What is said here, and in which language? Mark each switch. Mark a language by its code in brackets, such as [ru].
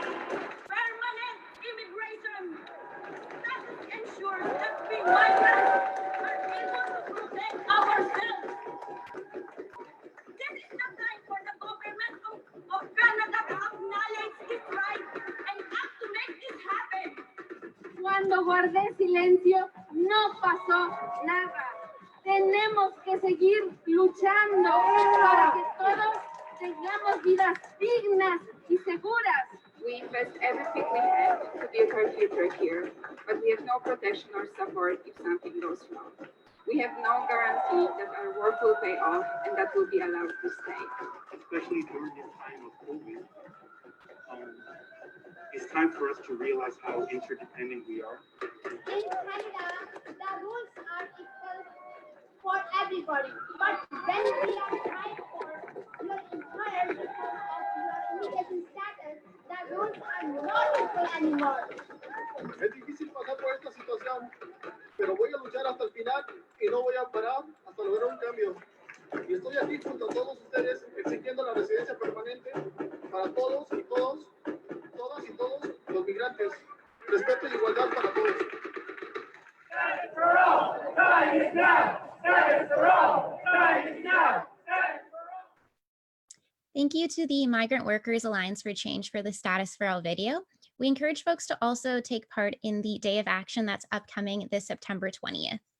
[en] Permanent immigration status ensures that we migrants are able to protect ourselves. This is the time for the government of Canada to acknowledge its right and act to make this happen. [es] Cuando guardé silencio, no pasó nada. Tenemos que seguir luchando para que todos tengamos vidas dignas y seguras. [en] We invest everything we have to build our future here, but we have no protection or support if something goes wrong. We have no guarantee that our work will pay off and that we'll be allowed to stay. Especially during this time of COVID, it's time for us to realize how interdependent we are. In Canada, the rules are equal for everybody, but when we are trying for your employer because of your immigration status, the rules are not equal anymore. [es] Es difícil pasar por esta situación, pero voy a luchar hasta el final y no voy a parar hasta lograr un cambio. Y estoy aquí junto a todos ustedes exigiendo la residencia permanente para todos y todas y todos los migrantes. Respeto y igualdad para todos. [en] Status for all, time is now. Status for all, time is now. Thank you to the Migrant Workers Alliance for Change for the Status for All video. We encourage folks to also take part in the Day of Action that's upcoming this September 20th.